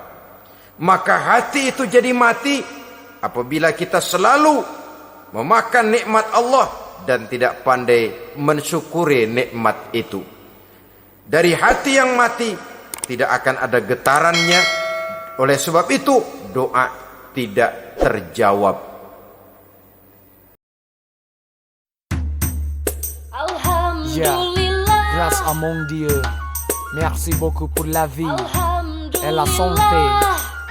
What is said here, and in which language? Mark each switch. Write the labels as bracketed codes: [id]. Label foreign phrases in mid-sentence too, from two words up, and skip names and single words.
[id] Maka hati itu jadi mati apabila kita selalu memakan nikmat Allah dan tidak pandai mensyukuri nikmat itu. Dari hati yang mati tidak akan ada getarannya. Oleh sebab itu doa tidak terjawab. Alhamdulillah, [fr] grâce à mon Dieu, merci beaucoup pour la vie et la santé.